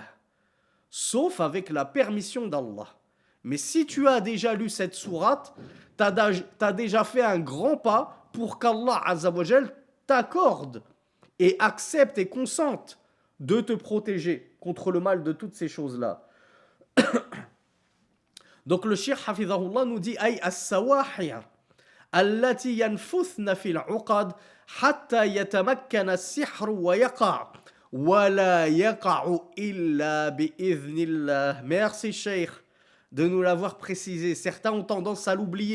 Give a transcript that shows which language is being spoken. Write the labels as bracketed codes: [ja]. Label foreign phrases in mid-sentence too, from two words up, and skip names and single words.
[fr] Sauf avec la permission d'Allah. Mais si tu as déjà lu cette sourate, t'as déjà fait un grand pas pour qu' [ar] الله عز وجل [fr] t'accorde et accepte et consente de te protéger contre le mal de toutes ces choses-là. Donc le Cheikh Hafidahullah nous dit [ar] أي الساحرات اللاتي ينفثن في العقد حتى يتمكن السحر ويقع ولا يقع إلا بإذن الله. [fr] Merci Cheikh de nous l'avoir précisé. Certains ont tendance à l'oublier.